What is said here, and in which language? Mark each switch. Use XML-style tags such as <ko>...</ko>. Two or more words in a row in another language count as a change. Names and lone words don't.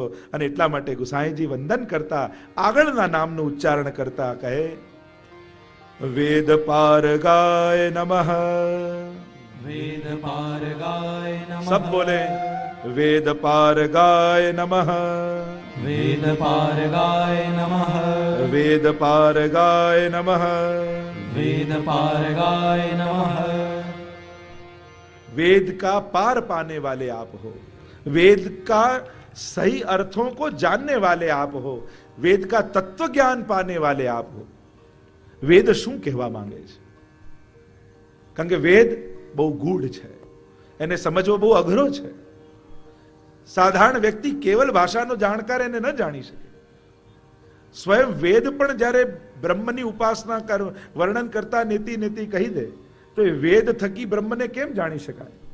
<gu>અને એટલા માટે ગુસાઈજી વંદન કરતા આગળના નામનું ઉચ્ચારણ કરતા કહે,</gu> <sa>वेद पारगाय नमः. वेद पारगाय नमः.</sa> <hi>सब बोले,</hi> <sa>वेद पारगाय नमः. वेद पारगाय नमः. वेद पारगाय नमः. वेद पारगाय नमः.</sa> <hi>वेद का पार पाने वाले आप हो, वेद का सही अर्थों को जानने वाले आप हो, वेद का तत्व ज्ञान पाने वाले आप हो.</hi> <gu>વેદ શું કહેવા માંગે છે? કારણ કે વેદ બહુ ગૂઢ છે, એને સમજવો બહુ અઘરો છે. સાધારણ વ્યક્તિ કેવલ ભાષાનો જાણકાર એને ન જાણી શકે. સ્વયં વેદ પણ જ્યારે બ્રહ્મની ઉપાસના વર્ણન કરતા</gu> <sa>नेति नेति</sa> <gu>કહી દે તો એ વેદ થકી બ્રહ્મને કેમ જાણી શકાય?</gu>